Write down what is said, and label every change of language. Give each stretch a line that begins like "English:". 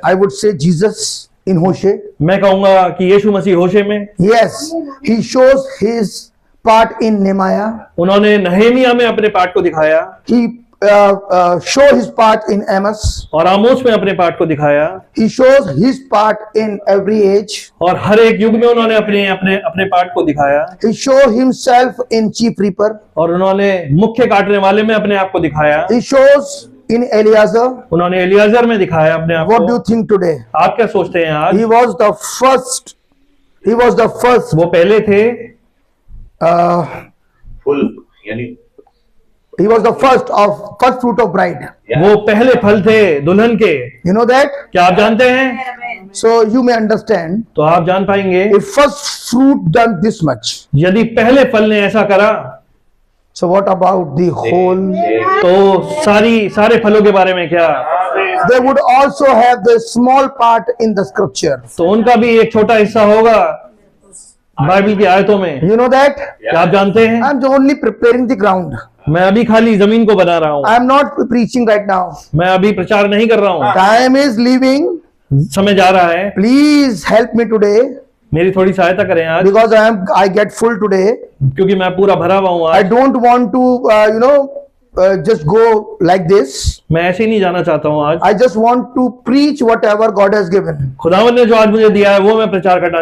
English: I would say Jesus in Hosea.
Hindi: मैं कहूंगा कि यीशु मसीह होशे में।
English: Yes, he shows his part in Nehemiah.
Hindi: उन्होंने नहेमिया में अपने पाठ को दिखाया
English: He show his part in Amos.
Hindi: और आमोस में अपने पाठ को दिखाया
English: He shows his part in every age.
Hindi: और हर एक युग में उन्होंने अपने पाठ को दिखाया
English: He show himself in chief reaper.
Hindi: और उन्होंने मुख्य काटने वाले में अपने आप को दिखाया।
English: He shows in Eliezer.
Hindi: उन्होंने एलियाजर में दिखाया अपने आप
English: What do you
Hindi: को।
English: think today?
Hindi: आप क्या सोचते हैं आज?
English: He was the first. He was the first.
Hindi: वो पहले थे, फुल यानी
English: He was the first fruit of bride.
Hindi: वो पहले फल थे दुल्हन के।
English: You know that?
Hindi: क्या आप जानते हैं?
English: So you may understand.
Hindi: तो आप जान पाएंगे
English: If first fruit done this much,
Hindi: यदि पहले फल ने ऐसा करा
English: so what about the whole?
Hindi: तो सारे फलों के बारे में क्या?
English: They would also have the small part in the scripture.
Hindi: तो उनका भी एक छोटा हिस्सा होगा बाइबल की आयतों में।
English: You know that?
Hindi: क्या आप जानते हैं?
English: I'm only preparing the ground.
Hindi: मैं अभी खाली जमीन को बना रहा हूँ,
English: I am not preaching right now.
Hindi: मैं अभी प्रचार नहीं कर रहा हूँ।
English: Time is leaving.
Hindi: समय जा रहा है,
English: Please help me today
Hindi: मेरी थोड़ी सहायता करें आज,
English: because I get full today.
Hindi: क्योंकि मैं पूरा भरा हुआ हूँ
English: I
Hindi: आज।
English: don't want to just go like this.
Hindi: मैं ऐसे ही नहीं जाना चाहता हूँ आज।
English: I just want to preach whatever God has given.
Hindi: खुदावन ने जो आज मुझे दिया है वो मैं प्रचार करना